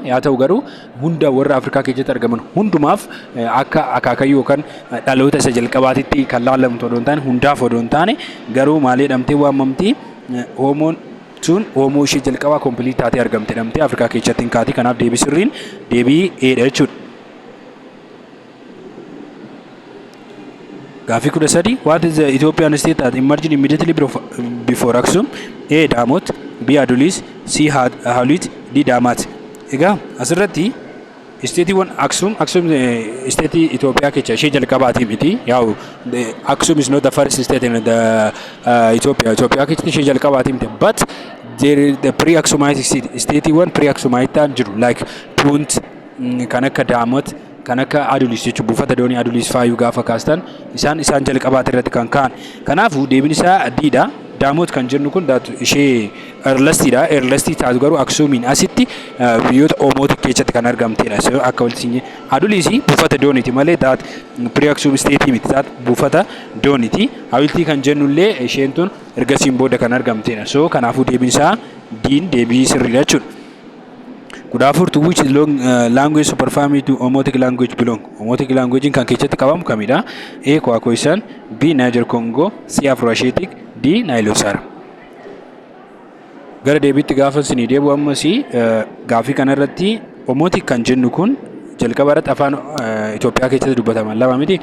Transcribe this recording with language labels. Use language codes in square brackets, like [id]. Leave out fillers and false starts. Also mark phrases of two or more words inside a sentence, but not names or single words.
[om] Yaa ta'u garuu hunda warra Afrikaa keessatti argaman hundumaaf akka akaakayyuu yookaan dhaloota isa jalqabaatitti kan laalamtu odoo hin taane hundaaf odoo hin taane garuu maal jedhamtee waamamti Homoon sun Homoo ishee jalqabaa complete taatee argamte jedhamtee Afrikaa keessatti hin kaati. Kanaaf deebii sirriin deebii eedha jechuudha. [en] Gaafii 13 what is the Ethiopian state that emerged immediately before Aksum? A. Damot, B. Adulis, C. Halit, D. Damat. [om] Egaa asirratti isteetiiwwan Aksum isteetii Itoophiyaa keessa ishee jalqabaati miti. [en] Yaa'u Aksum is not the first state in the Ethiopia. [om] Itoophiyaa keessatti ishee jalqabaati miti. [en] But the pre-Aksumite [om] isteetiiwwan pre-Aksumite ta'an jiru like Punt, kan akka Damot, kan akka Adulis jechuun buufata doonii Adulis faayuu gaafa kaastan isaan jalqabaate irratti kan ka'an. Kanaafuu deebiin isaa diidha. Daamot kan jennu kun ishee erlastiidha. Erlastii taatu garuu Aksuumiin asitti biyyoota Omootik keessatti kan argamtedha. Akka walitti Adulis buufata dooniiti malee daat pre-Aksum steetii miti. Daat buufata dooniiti. Hawiltii kan jennullee isheen tun ergasiin booda kan argamtedha. So kanaafuu deebiin isaa diin deebii sirriidha jechuudha. [en] Kudhaafur to which language superfamily to Omotic language belong? Omotic language [om] kan keessatti qabamu kamidha? A. Kwakwaisan, B. Niger Congo, C. Afroasiatic, D. Nilosara. Gara deebiitti gaafa isin deebi'u ammas gaafii kanarratti Omotic kan jennu kun jalqaba irratti afaan Itoophiyaa keessatti dubbataman lama miti.